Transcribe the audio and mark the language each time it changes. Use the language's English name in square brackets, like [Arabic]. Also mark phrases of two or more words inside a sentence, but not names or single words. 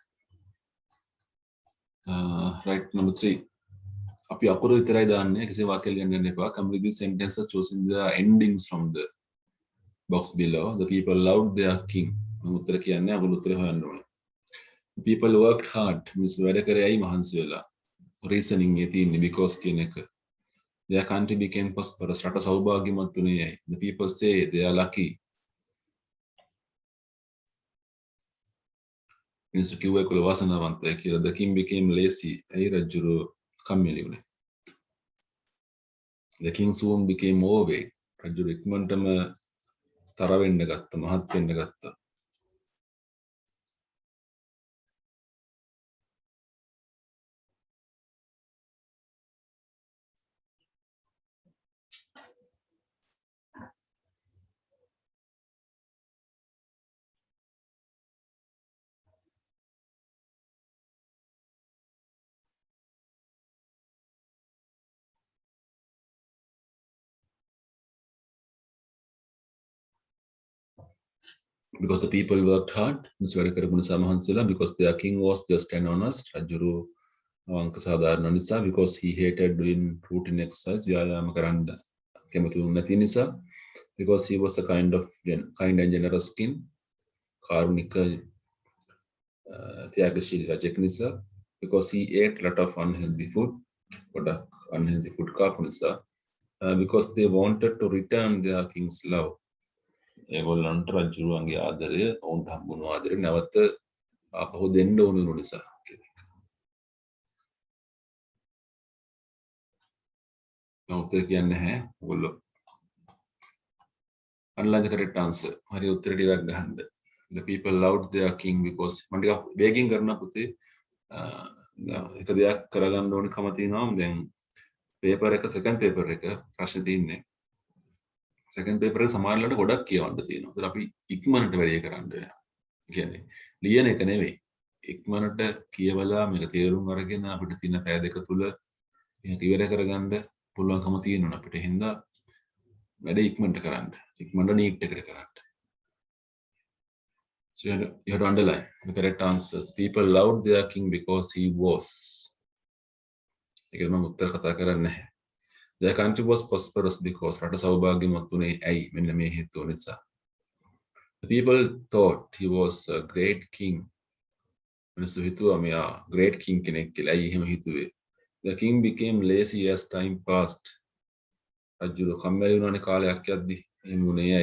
[English] Right, number 3. [Sinhala] අපි අකුරු විතරයි දාන්නේ කිසි වාක්‍යයක් ලියන්න යන්න එපා. [English] Complete the sentences choosing the endings from the box below. The people loved their king. [Sinhala] මම උත්තර කියන්නේ අකුරු උත්තරේ හොයන්න ඕනේ. [English] The people worked hard. [Sinhala] මිනිස්සු වැඩ කරේ ඇයි මහන්සි වෙලා. Reasoning එකේ තියෙන්නේ because කියන එක. [English] Their country became prosperous. [Sinhala] රට සෞභාග්‍යමත් වුණේ ඇයි. [English] The people say they are lucky. [Sinhala] මිනිස්සු කිව්වා ඒගොල්ලෝ වාසනාවන්තයි කියලා. [English] The king became lazy. [Sinhala] ඇයි රජුරු කම්මැලි වුණේ. [English] The king soon became overweight. [Sinhala] රජුරු ඉක්මනටම තර වෙන්න ගත්තා, මහත් වෙන්න ගත්තා. [English] Because the people worked hard. [Sinhala] මිනිස්සු වැඩ කරපු නිසා මහන්සි වෙලා. [English] Because their king was just and honest. [Sinhala] රජුරු අවංක සාධාරණ නිසා. [English] Because he hated doing routine exercise. [Sinhala] ව්‍යායාම කරන්න කැමති නැති නිසා. [English] Because he was a kind and generous king. [Sinhala] කාරුණික ත්‍යාගශීලී රජෙක් නිසා. [English] Because he ate a lot of unhealthy food. [Sinhala] ගොඩක් [English] unhealthy food [Sinhala] කාපු නිසා. [English] Because they wanted to return their king's love. [Sinhala] ඒගොල්ලන්ට රජුරුවන්ගේ ආදරය ඔවුන්ට හම්බුණු ආදරය නැවත ආපහු දෙන්න ඕන නිසා. උත්තර කියන්නේ නැහැ. [English] ඔයගොල්ලෝ Underline the correct answer. [Sinhala] හරි උත්තර ටිකක් ගහන්න. [English] The people loved their king because [Sinhala] මම ටිකක් වේගින් කරනවා පුතේ. එක දෙයක් කරගන්න ඕනකම තියෙනවා. දැන් පේපර් එක [English] second paper [Sinhala] එක ප්‍රශ්න තියෙන්නේ. [English] second paper [Sinhala] එක සමහරවිට ගොඩක් කියවන්න තියෙනවා. ඒත් අපි ඉක්මනට වැඩේ කරන්න වෙනවා. කියන්නේ ලියන එක නෙවෙයි. ඉක්මනට කියවලා මේක තේරුම් අරගෙන අපිට තියෙන පැය දෙක තුල මේක ඉවර කරගන්න පුළුවන්කම තියෙනවා අපිට. හින්දා වැඩේ ඉක්මනට කරන්න. ඉක්මනට නීට් එකට කරන්න. [English] So you have to underline the correct answers. People loved their king because he was. [Sinhala] ඒක මම උත්තර කතා කරන්නේ නැහැ. [English] Their country was prosperous because [Sinhala] රට සෞභාග්‍යමත් වුණේ ඇයි? මෙන්න මේ හේතුව නිසා. [English] The people thought he was a great king. [Sinhala] මිනිස්සු හිතුවා මෙයා [English] great king [Sinhala] කෙනෙක් කියලා. ඇයි එහෙම හිතුවේ? [English] The king became lazy as time passed. [Sinhala] රජුගේ කම්මැලි වුණානේ කාලයක් යද්දි. එහෙම වුණේ ඇයි?